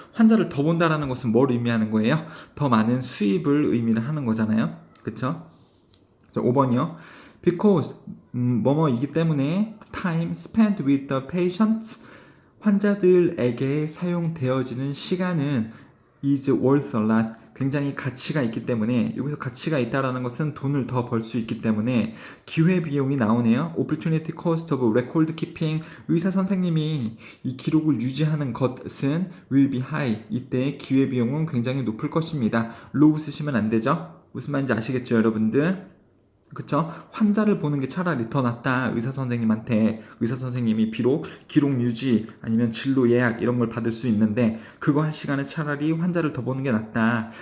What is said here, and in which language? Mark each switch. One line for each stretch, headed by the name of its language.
Korean: 환자를 더 본다라는 것은 뭘 의미하는 거예요? 더 많은 수입을 의미를 하는 거잖아요. 그쵸? 자, 5번이요.
English: Because
Korean: 뭐뭐이기 때문에
English: time spent with the patients
Korean: 환자들에게 사용되어지는 시간은
English: is worth a lot.
Korean: 굉장히 가치가 있기 때문에 여기서 가치가 있다라는 것은 돈을 더 벌 수 있기 때문에 기회 비용이 나오네요.
English: Opportunity cost of record keeping.
Korean: 의사 선생님이 이 기록을 유지하는 것은
English: will be high.
Korean: 이때 기회 비용은 굉장히 높을 것입니다. low 쓰시면 안 되죠. 무슨 말인지 아시겠죠, 여러분들? 그쵸? 환자를 보는 게 차라리 더 낫다. 의사 선생님한테 의사 선생님이 비록 기록 유지 아니면 진로 예약 이런 걸 받을 수 있는데 그거 할 시간에 차라리 환자를 더 보는 게 낫다.